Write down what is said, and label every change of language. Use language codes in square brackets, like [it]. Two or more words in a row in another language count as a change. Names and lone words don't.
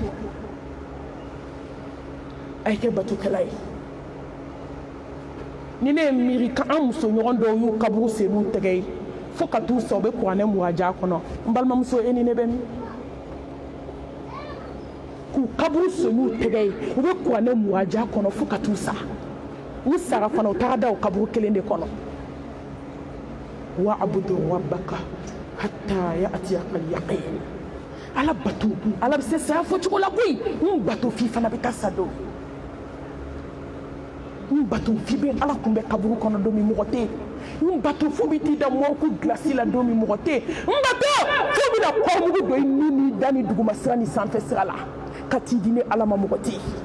[bm] a ye kɛ batokɛla ye ni ne miiri ka an muso ɲɔgɔn dɔw y'u kaburu sen n'u tɛgɛ ye fo ka t'u sa u bɛ kuranɛ muraja kɔnɔ n balimamuso e ni ne bɛ min k'u kaburu sen n'u tɛgɛ ye u bɛ kuranɛ muraja kɔnɔ fo ka t'u sa u sara fana u taga da o kaburu kelen de kɔnɔ [ar] واعبد ربك حتى يأتيك اليقين [bm] ala bato ala bɛ se saya fɔ cogo la koyi n bato f'i fana bɛ taa sa don n bato f'i bɛ ala kun bɛ kaburu kɔnɔ don min mɔgɔ tɛ yen n bato fo bɛ t'i da mɔku gilasi la don min mɔgɔ tɛ yen n bato fo bɛ na kɔmugu don i ni n'i da ni duguma sira ni sanfɛ sira la ka t'i di ni ala ma mɔgɔ tɛ yen